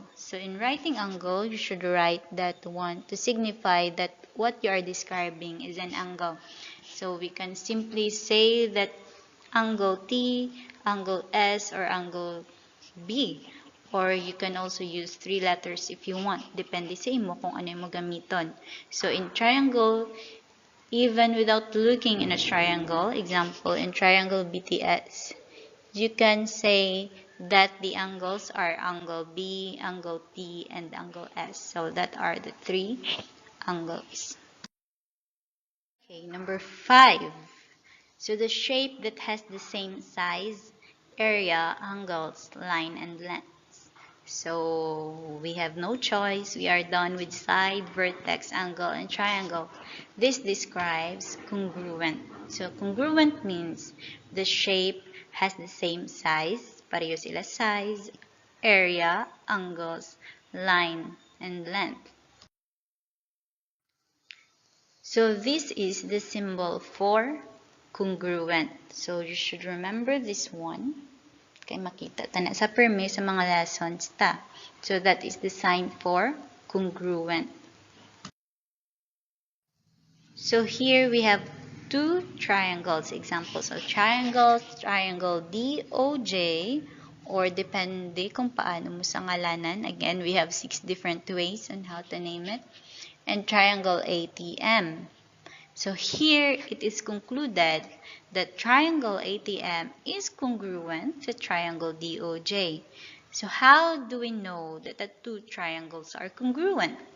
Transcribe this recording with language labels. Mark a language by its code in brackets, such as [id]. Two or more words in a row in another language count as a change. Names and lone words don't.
[en] So in writing angle, you should write that one to signify that what you are describing is an angle. So we can simply say that angle T, angle S, or angle B. Or you can also use three letters if you want. [hil] Depende sa imo kung ano yung gamiton. [en] So in triangle, even without looking in a triangle, example in triangle BTS, you can say that the angles are angle B, angle T, and angle S. So that are the three angles. Okay, number 5. So the shape that has the same size, area, angles, line, and length. So we have no choice. We are done with side, vertex, angle, and triangle. This describes congruent. So congruent means the shape has the same size, [hil] pareho sila [en] size, area, angles, line, and length. So this is the symbol for congruent. So you should remember this one. [hil] Kay makita ta na sa permi sa mga lessons ta. [en] So that is the sign for congruent. So here we have two triangles. Examples of triangles, triangle DOJ, or [hil] depende kung paano mo sa ngalanan. [en] Again, we have 6 different ways on how to name it. And triangle ATM. So here it is concluded that triangle ATM is congruent to triangle DOJ. So how do we know that the two triangles are congruent?